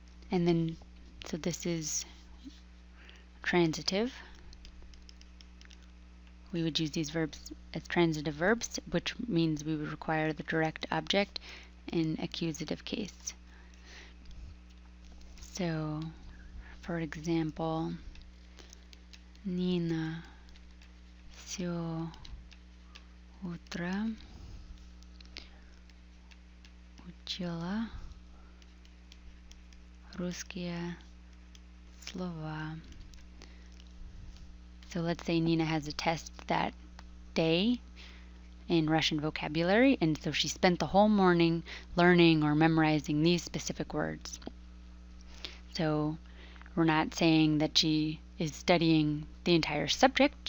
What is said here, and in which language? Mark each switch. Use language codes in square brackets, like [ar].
[en] And then, so this is transitive. We would use these verbs as transitive verbs, which means we would require the direct object in accusative case. So, for example, [ru] Nina все утро учила русские слова. [en] So let's say Nina has a test that day in Russian vocabulary, and so she spent the whole morning learning or memorizing these specific words. So we're not saying that she is studying the entire subject.